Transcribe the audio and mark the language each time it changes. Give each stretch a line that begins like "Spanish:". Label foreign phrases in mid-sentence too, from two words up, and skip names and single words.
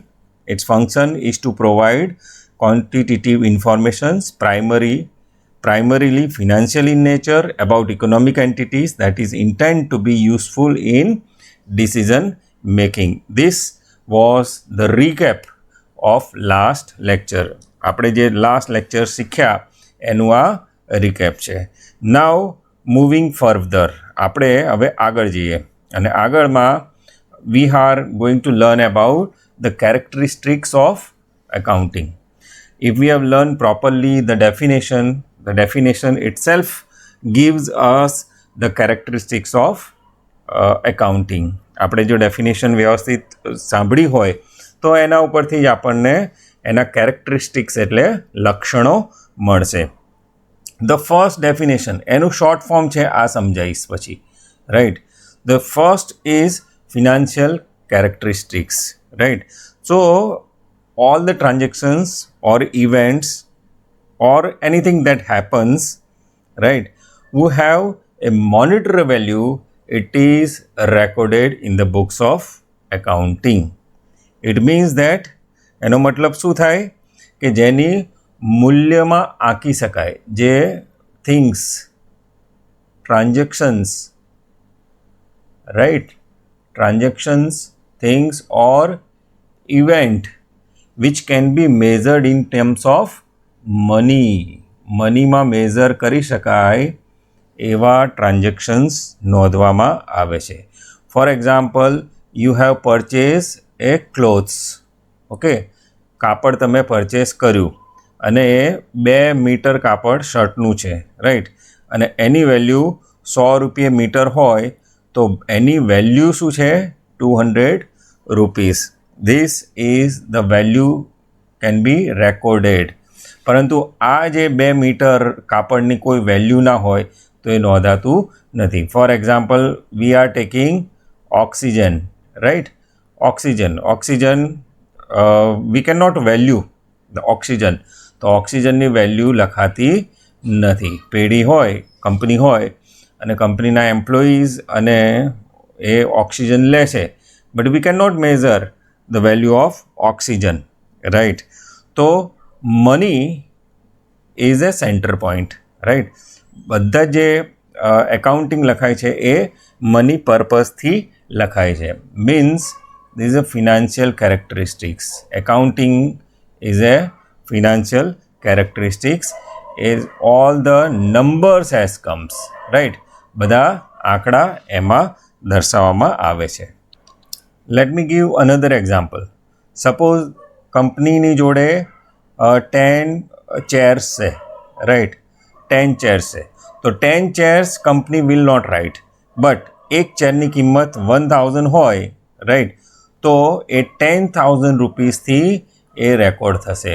English: Its function is to provide quantitative informations, primarily financial in nature, about economic entities that is intended to be useful in decision making. This was the recap of last lecture.
Gujarati: આપણે જે
English: last lecture
Gujarati: શીખ્યા એનું આ recap છે.
English: Now moving further,
Gujarati: આપણે હવે આગળ જઈએ અને આગળમાં
English: we are going to learn about the characteristics of accounting. If we have learned properly the definition itself gives us the characteristics of એકાઉન્ટિંગ.
Gujarati: આપણે જો ડેફિનેશન વ્યવસ્થિત સાંભળી હોય તો એના ઉપરથી જ આપણને એના કેરેક્ટરિસ્ટિક્સ એટલે લક્ષણો મળશે.
English: The first definition
Gujarati: એનું
English: short form
Gujarati: છે, આ સમજાવીશ પછી, રાઈટ.
English: The first is financial characteristics, right. સો all the transactions or events or anything that happens, right, who have a monetary value, it is recorded in the books of accounting. It means that
Gujarati: એનો મતલબ શું થાય કે જેની મૂલ્યમાં આંકી શકાય, જે
English: things, transactions, right, transactions, things or event which can be measured in terms of money. money measure
Gujarati: કરી શકાય એવા ટ્રાન્ઝેક્શન્સ નોંધવામાં આવે છે.
English: For example, you have purchase a clothes, okay,
Gujarati: કાપડ તમે પરચેસ કર્યું અને એ 2 મીટર કાપડ શર્ટનું છે, રાઈટ, અને એની વેલ્યુ 100 રૂપિયા મીટર હોય તો એની વેલ્યુ શું છે? 200 રૂપીસ.
English: This is the value can be recorded.
Gujarati: પરંતુ આ જે 2 મીટર કાપડની કોઈ વેલ્યુ ના હોય તો એ નોંધાતું નથી.
English: For example, we are taking oxygen, right. Oxygen we can not value the oxygen.
Gujarati: તો ઓક્સિજનની વેલ્યુ લખાતી નથી. પેઢી હોય, કંપની હોય અને કંપનીના એમ્પ્લોઈઝ અને એ ઓક્સિજન લે છે,
English: but we can not measure the value of oxygen, right. તો money is a center point, right.
Gujarati: બધા જે એકાઉન્ટિંગ લખાય છે એ મની પર્પઝથી લખાય છે.
English: મીન્સ this is a financial characteristics. Accounting is a financial characteristics, is all the numbers as comes, right.
Gujarati: બધા આંકડા એમાં દર્શાવવામાં આવે છે.
English: Let me give another example.
Gujarati: સપોઝ કંપનીની જોડે 10 ચેર્સ છે, રાઈટ, 10 ચેર્સ છે. તો 10
English: chairs company will not write, but
Gujarati: એક ચેરની કિંમત 1000 હોય, રાઈટ, તો એ 10,000 રૂપીસથી એ રેકોર્ડ થશે.